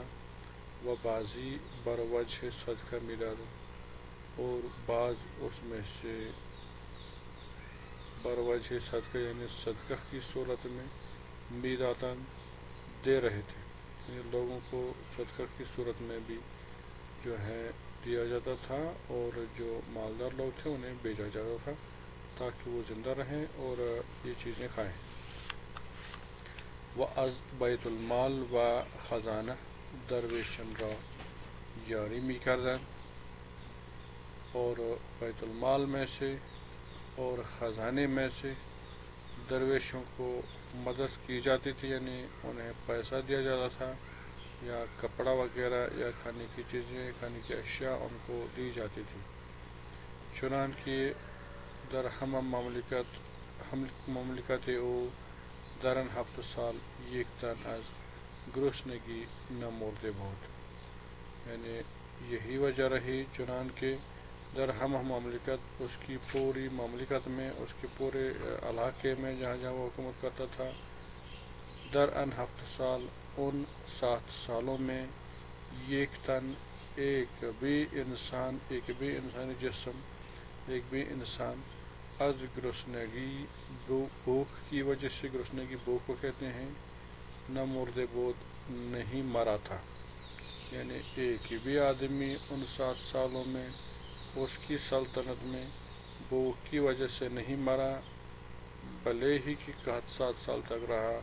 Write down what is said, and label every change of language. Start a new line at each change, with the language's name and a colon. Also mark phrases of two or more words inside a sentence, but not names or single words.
Urdu: وہ
Persian: بازی بروجہ صدقہ میداد،
Urdu: اور بعض اس میں سے
Persian: بروجہ صدقہ
Urdu: یعنی صدقہ کی صورت میں میداتن دے رہے تھے، یعنی لوگوں کو صدقہ کی صورت میں بھی جو ہے دیا جاتا تھا، اور جو مالدار لوگ تھے انہیں بھیجا جاتا تھا تاکہ وہ زندہ رہیں اور یہ چیزیں کھائیں۔
Persian: و از بیت المال و خزانہ درویشن را یاری می کردن،
Urdu: اور بیت المال میں سے اور خزانے میں سے درویشوں کو مدد کی جاتی تھی، یعنی انہیں پیسہ دیا جاتا تھا یا کپڑا وغیرہ یا کھانے کی چیزیں، کھانے کی اشیاء ان کو دی جاتی تھی۔
Persian: چنانکہ در ہم مملکت او درن 7 سال یک تن از گرسنگی نمرده بود،
Urdu: یعنی یہی وجہ رہی
Persian: چنانکہ در ہم مملکت،
Urdu: اس کی پوری مملکت میں، اس کے پورے علاقے میں جہاں جہاں وہ حکومت کرتا تھا،
Persian: در ان 7 سال،
Urdu: ان 7 سالوں میں،
Persian: یک تن
Urdu: ایک بھی انسانی جسم، ایک بھی انسان
Persian: از گرسنگی
Urdu: بھوک کی وجہ سے، گرسنگی بھوک کو کہتے ہیں،
Persian: نہ مردے بود
Urdu: نہیں مرا تھا، یعنی ایک بھی آدمی ان 7 سالوں میں اس کی سلطنت میں بھوک کی وجہ سے نہیں مرا، بھلے ہی کہ قحط 7 سال تک رہا۔